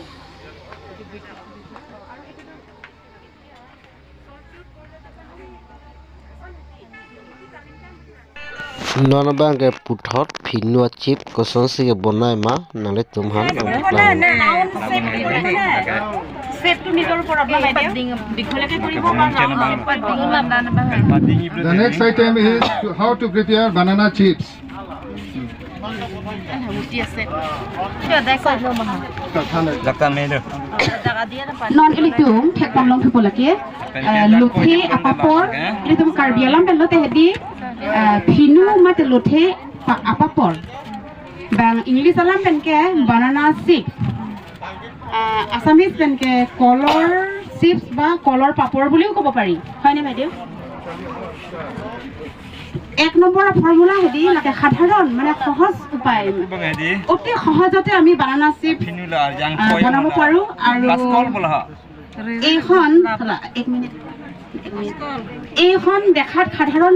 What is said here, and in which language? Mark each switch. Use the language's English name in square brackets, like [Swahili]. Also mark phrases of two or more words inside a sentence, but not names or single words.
[Karbi] Nona bang ke puthot phinua chip kosan si bunai ma nang tum han nang pakla. [English] The next item is how to prepare banana chips. [Karbi] Non ilitum tekam long thupolake luthe apapor ilitum karbialam belote hedi phinu mate luthe apapor bang english alam penke [English] banana chips [Karbi] assamese penke [English] color chips [Assamese] বা কালাৰ পাপৰ বুলিও ক'ব পাৰি হয়নে মেডাম এক নম্বৰ ফৰ্মুলা হেদি লাগে সাধাৰণ মানে সহজ উপায় অতি সহজতে আমি [English] banana chip [Assamese] বনাব পাৰো আৰু এইখন এক মিনিট এইখন দেখাত সাধাৰণ